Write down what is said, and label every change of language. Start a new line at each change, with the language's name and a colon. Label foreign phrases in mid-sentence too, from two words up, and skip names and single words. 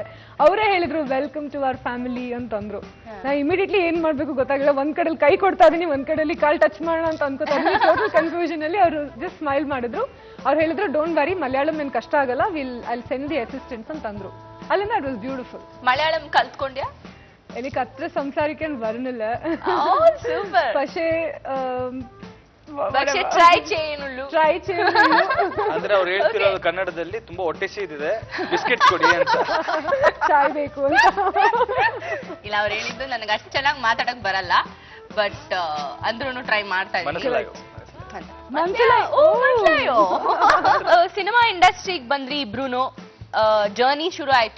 Kannada: ಅವರೇ ಹೇಳಿದ್ರು
English: welcome to our family
Kannada: ಅಂತಂದ್ರು. ನಾ ಇಮಿಡಿಯೇಟ್ಲಿ ಏನ್ ಮಾಡ್ಬೇಕು ಗೊತ್ತಾಗಿಲ್ಲ, ಒಂದ್ ಕಡೆಲಿ ಕೈ ಕೊಡ್ತಾ ಇದೀನಿ, ಒಂದ್ ಕಡೆಲಿ ಕಾಲ್ ಟಚ್ ಮಾಡೋಣ ಅಂತ ಅನ್ಕೋತಾ ಇದ್ದೀನಿ.
English: total confusion
Kannada: ಅಲ್ಲಿ ಅವರು
English: just smile
Kannada: ಮಾಡಿದ್ರು. ಅವ್ರು ಹೇಳಿದ್ರು
English: don't worry,
Kannada: ಮಲಯಾಳಂ ಏನ್ ಕಷ್ಟ ಆಗಲ್ಲ,
English: I send the assistants
Kannada: ಅಂತ ಅಂದ್ರು.
English: ಅಲ್ಲಿಂದ it was beautiful.
Malayalam: മലയാളം കൽത്കൊണ്ടിയാ? എനിക്ക് അത്ര സംസാരിക്കാൻ വരുന്നില്ല, സൂപ്പർ. പക്ഷേ പക്ഷേ ಟ್ರೈ ചെയ്യുന്നുള്ളൂ. ಟ್ರೈ ചെയ്യുന്നു.
Kannada: ಅಂದ್ರೆ ಅವ್ರು ಹೇಳ್ತಿರೋದು ಕನ್ನಡದಲ್ಲಿ ತುಂಬಾ ಹೊಟ್ಟೆ ಸೀದಿದೆ, ಬಿಸ್ಕೆಟ್ಸ್ ಕೊಡಿ ಅಂತ. ಚಾಯ್ ಬೇಕು ಅಂತ. ಇಲ್ಲ, ಅವ್ರು ಹೇಳಿದ್ದು ನನಗೆ ಅಷ್ಟು ಚೆನ್ನಾಗಿ ಮಾತಾಡಕ್ ಬರಲ್ಲ, ಬಟ್ ಅಂದ್ರೂ ಟ್ರೈ ಮಾಡ್ತಾ ಇದ್ದೀನಿ. ಸಿನಿಮಾ ಇಂಡಸ್ಟ್ರಿಗೆ ಬಂದ್ರಿ ಇಬ್ರುನು, ಜರ್ನಿ ಶುರು ಆಯ್ತು.